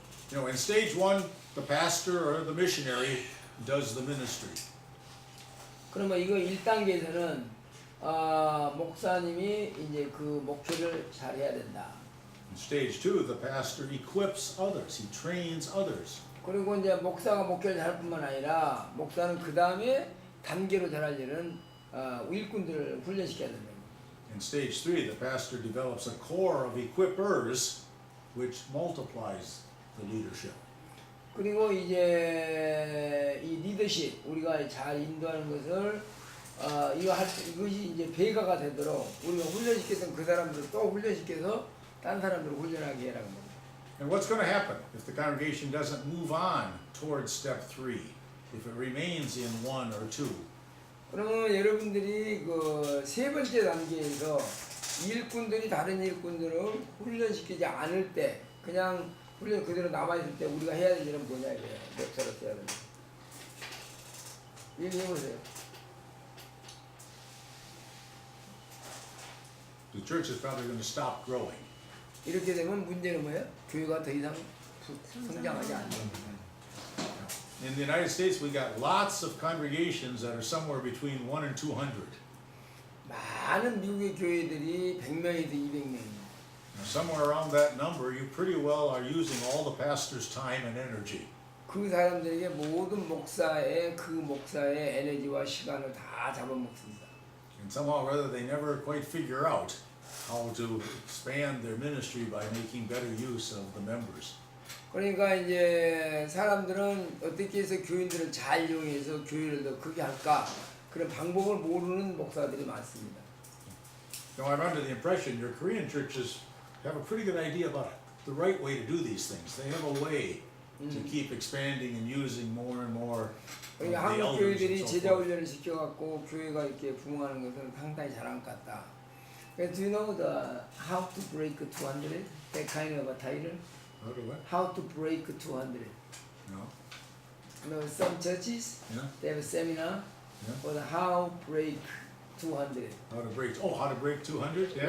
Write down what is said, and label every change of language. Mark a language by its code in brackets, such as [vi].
[en] You know, in stage one, the pastor or the missionary does the ministry. [ko] 그러면 이거 1단계에서는 목사님이 이제 그 목회를 잘 해야 된다. [en] In stage two, the pastor equips others. He trains others. [ko] 그리고 이제 목사가 목회를 잘 할 뿐만 아니라 목사는 그 다음에 단계로 잘할 일은 일꾼들을 훈련시켜야 된다. [en] In stage three, the pastor develops a core of equippers which multiplies the leadership. [ko] 그리고 이제 이 리더십 우리가 잘 인도하는 것을 이것이 이제 배가가 되도록 우리가 훈련시켰던 그 사람들 또 훈련시켜서 딴 사람들을 훈련하게 해라는 겁니다. [en] And what's going to happen if the congregation doesn't move on towards step three? If it remains in one or two? [ko] 그러면 여러분들이 그 세 번째 단계에서 일꾼들이 다른 일꾼들을 훈련시키지 않을 때 그냥 훈련 그대로 남아있을 때 우리가 해야 될 일은 뭐냐 이거예요. 목사로서 해야 되는 얘기해보세요. [en] The church is probably going to stop growing. [ko] 이렇게 되면 문제는 뭐예요? 교회가 더 이상 성장하지 않는 [en] In the United States, we got lots of congregations that are somewhere between 1 and 200. [ko] 많은 미국의 교회들이 100명에서 200명. [en] Somewhere around that number, you pretty well are using all the pastor's time and energy. [ko] 그 사람들에게 모든 목사의 그 목사의 에너지와 시간을 다 잡아먹습니다. [en] And somehow or other, they never quite figure out how to expand their ministry by making better use of the members. [ko] 그러니까 이제 사람들은 어떻게 해서 교인들을 잘 이용해서 교회를 더 크게 할까 그런 방법을 모르는 목사들이 많습니다. [en] Now, I'm under the impression your Korean churches have a pretty good idea about the right way to do these things. They have a way to keep expanding and using more and more of the [ko] 그러니까 한국 [en] elders [ko] 교회들이 [en] and so [ko] 제자 [en] forth. [ko] 훈련을 시켜갖고 교회가 이렇게 부흥하는 것은 상당히 잘한 것 같다. [en] Do you know the how to break 200? That kind of a title? How do what? How to break 200? No? You know, some churches Yeah? they have a seminar Yeah? for the how break 200. How to break? Oh, how to break 200? Yeah.